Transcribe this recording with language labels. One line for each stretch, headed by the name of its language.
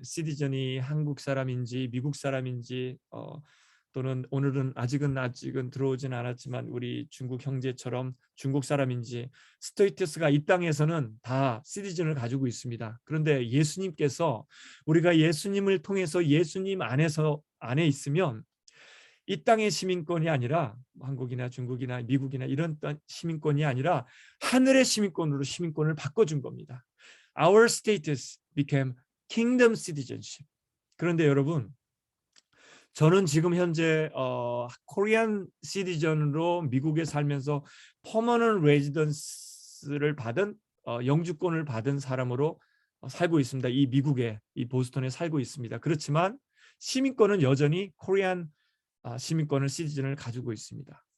Korean: 시티즌이 한국 사람인지 미국 사람인지 또는 오늘은 아직은 들어오진 않았지만 우리 중국 형제처럼 중국 사람인지 스테이터스가 이 땅에서는 다 시티즌을 가지고 있습니다. 그런데 예수님께서 우리가 예수님을 통해서 예수님 안에 있으면 이 땅의 시민권이 아니라 한국이나 중국이나 미국이나 이런 시민권이 아니라 하늘의 시민권을 바꿔준 겁니다.
English: Our status became kingdom citizenship.
Korean: 그런데 여러분, 저는 지금 현재 코리안 시티즌으로 미국에 살면서 퍼머넌트 레지던스를 받은 영주권을 받은 사람으로 살고 있습니다. 이 미국에 이 보스턴에 살고 있습니다. 그렇지만 시민권은 여전히 코리안 시민권을 시티즌을 가지고 있습니다.